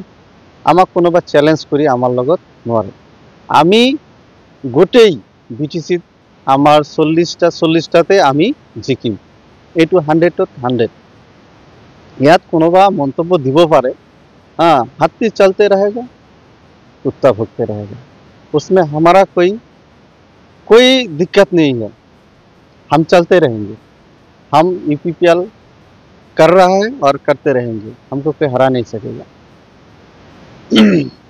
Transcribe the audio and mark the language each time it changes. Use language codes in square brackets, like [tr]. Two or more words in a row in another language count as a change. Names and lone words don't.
[as] আমাক কোনোবা চেলেঞ্জ কৰি আমাৰ লগত নোৱাৰে। আমি গোটেই BTCত আমাৰ 40টাতে আমি জিকিম। এইটো 100ত 100। ইয়াত কোনোবা মন্তব্য দিব পাৰে, [hi] हाथी चलते रहेगा, कुत्ता भुकते रहेगा, उसमें हमारा कोई दिक्कत नहीं है। हम चलते रहेंगे। हम यूपीपीएल कर रहा है और करते रहेंगे। हमको कोई हरा नहीं सकेगा।